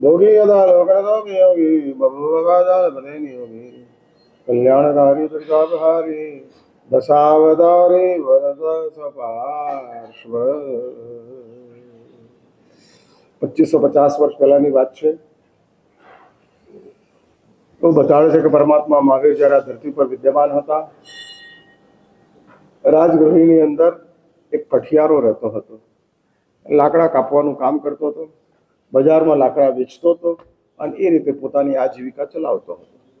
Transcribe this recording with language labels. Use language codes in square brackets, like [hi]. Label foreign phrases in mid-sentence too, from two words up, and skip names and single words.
[sa] भोगी यदा लोकरतो योगी बभूवगादाल पदे नियोगी कल्याणकारी दुर्गापहारी दशावतारी वरद सपार्श्व [gu] 2550 વર્ષ પહેલાની વાત છે. તો બતાવે છે કે પરમાત્મા મહાવીર જ્યારે આ ધરતી પર વિદ્યમાન હતા, રાજગૃહની અંદર એક કઠિયારો રહેતો હતો. લાકડા કાપવાનું કામ કરતો હતો, બજારમાં લાકડા વેચતો હતો અને એ રીતે પોતાની આજીવિકા ચલાવતો હતો.